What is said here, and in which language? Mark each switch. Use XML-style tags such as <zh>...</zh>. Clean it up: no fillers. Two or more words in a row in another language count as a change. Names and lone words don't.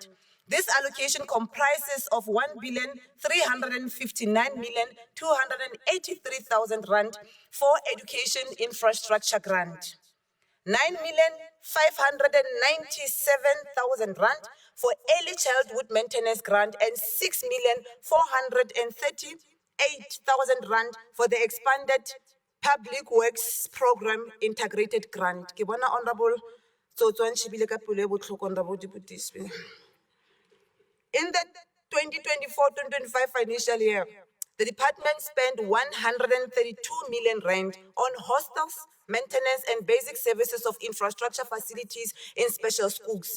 <en>This allocation comprises of 1,359,283,000 rand for education infrastructure grant, 9,597,000 rand for early childhood maintenance grant, and 6,438,000 rand for the expanded public works program integrated grant.</en> <tn>Ke bona Honorable Tsotswan Shibile ka pelo e botlhoko,</tn> <en>Honorable Deputy Speaker. In the 2024-2025 financial year, the department spent 132 million rand on hostels, maintenance and basic services of infrastructure facilities in special schools.</en>